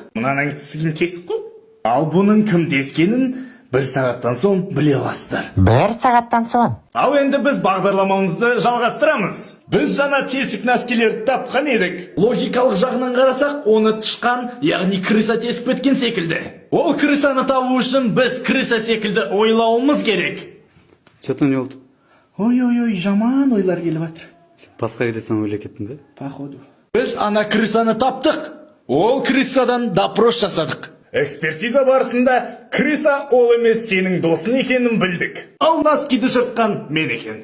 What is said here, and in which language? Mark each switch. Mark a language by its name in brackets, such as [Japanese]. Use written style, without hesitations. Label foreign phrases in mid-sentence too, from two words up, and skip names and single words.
[Kazakh] Мынаның тісіген тесік қой. Ал бұның кім дескенін 1 сағаттан соң біле аласыздар. 1 сағаттан соң? Ал енді біз бағдарламамызды жалғастырамыз. Біз жаңа тесік носкилерді тапқан едік. Логикалық жағынан қарасақ, оны тышқан, яғни крыса тесіп кеткен секілді. Ол крысаны табу үшін біз крыса секілді ойлауымыз керек. [Russian] Что-то не oldu? [Kazakh] Ой, жаман ойлар келіп жатыр. Басқа кетесің ойлай кеттің бе? [Russian] Походу. [Kazakh] Біз ана крысаны таптық. Ол крысадан допрос жасадық. Экспертиза барысында крыса ол емес сенің досың екенін білдік. Ал носкиді жыртқан мен екен.